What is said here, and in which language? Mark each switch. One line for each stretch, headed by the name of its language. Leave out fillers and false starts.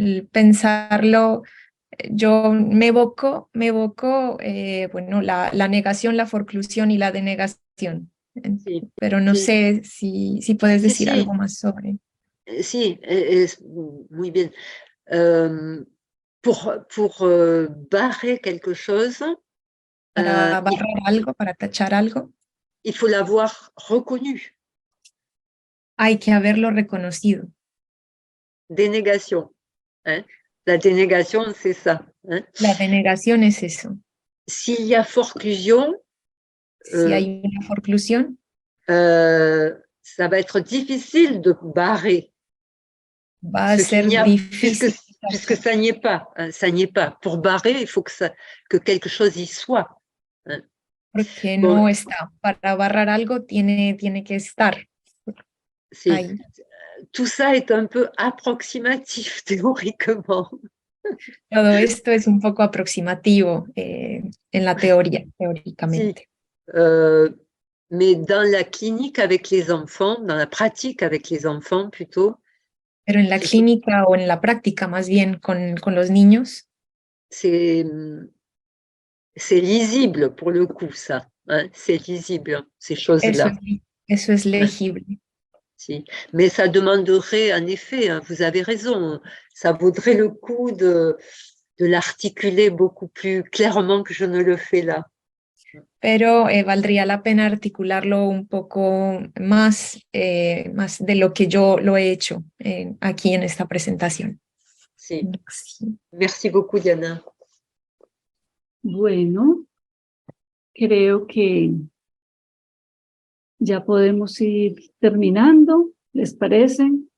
Spanish: Pensarlo, yo me evoco bueno, la negación, la forclusión y la denegación. Sí, pero no sé si puedes decir algo más sobre. Sí, muy bien.
French: Pour barrer quelque chose,
Spanish: para barrar algo, para tachar algo,
French: il faut l'avoir reconnu.
Spanish: Hay que haberlo reconocido.
French: Dénégation. Hein? La dénégation, c'est ça. Hein?
Spanish: La denegación es eso.
French: S'il y a forclusion,
Spanish: si hay una forclusión,
French: ça va être difficile de barrer.
Spanish: Va a ser difícil.
French: Puisque ça n'y est pas. Hein, ça n'y est pas. Pour barrer, il faut que quelque chose y soit. Hein.
Spanish: Porque no está. Para barrar algo tiene que estar.
French: Tout ça est un peu approximatif théoriquement.
Spanish: Todo esto es un poco aproximativo en la teoría, teóricamente.
French: Mais dans la clinique avec les enfants, dans la pratique avec les enfants plutôt.
Spanish: Pero en la clínica o en la práctica más bien con los niños.
French: C'est lisible pour le coup, ça. Hein, c'est lisible, ces choses-là.
Spanish: Eso es legible. Si.
French: Mais ça demanderait, en effet, hein, vous avez raison, ça vaudrait le coup de l'articuler beaucoup plus clairement que je ne le fais là.
Spanish: Pero valdría la pena articularlo un poco más, más de lo que yo lo he hecho aquí en esta presentación.
French: Sí. Merci beaucoup, Diana.
Spanish: Bueno, creo que ya podemos ir terminando, ¿les parece?